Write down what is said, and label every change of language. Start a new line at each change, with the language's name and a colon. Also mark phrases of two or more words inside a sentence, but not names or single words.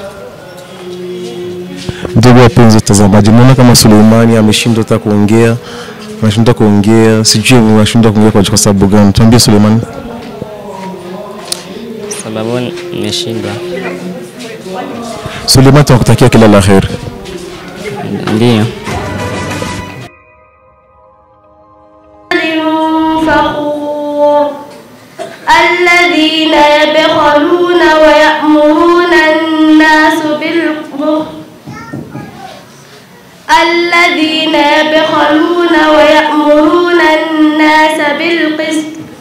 Swahili: Ndugu wapenzi watazamaji, mnaona kama Suleimani ameshindwa hata kuongea, anashindwa kuongea, sijui anashindwa kuongea kwa sababu gani. Tuambie Suleiman. Sababu nimeshindwa. Suleiman, tunakutakia kila la kheri. Ndio.
Arabic: الذين يبخلون ويأمرون الناس بالبخل الذين يبخلون ويأمرون الناس بالقسط